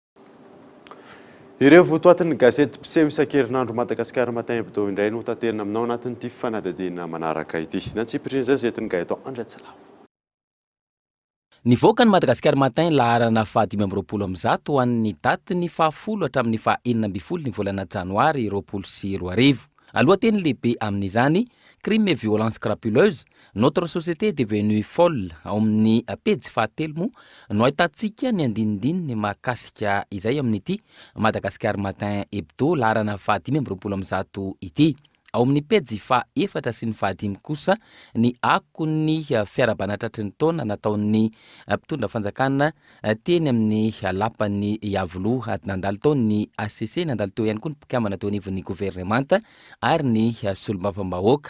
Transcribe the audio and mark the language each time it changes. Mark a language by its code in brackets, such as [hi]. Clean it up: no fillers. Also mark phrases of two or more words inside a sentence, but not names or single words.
[mg] Ireo votoatin'ny gazety mpiseho isan-kerinandro Madagasikara Matin Hebdo indray no taterina aminao anatin'ity fanadadiana manaraka ity. Natsipirina zay zetiny Gaetan Andratsilavo. Nivoaka ny Madagasikara Matin laharana 520 ho an'ny daty ny 10 hatramin'ny 19 ny volana janoary 2024. Alohateny lehibe amin'izany [fr] crime et violence crapuleuse, notre société est devenue folle [mg] ao amin'ny pejy 7 no ahitantsika ny andinindininy mahakasika izay amin'ity Madagasikara Matin Hebdo laharana 520 ity. Ao amin'ny pejy 4 sy ny 5 kosa ny akony fiarabanatratry ny taona nataon'ny mpitondra fanjakana teny amin'ny lapany Yavolo nandalo tao ny ACC nandalo teo ihany koa ny mpikambana teo anivon'ny gouvernemanta ary ny solombavambahoaka.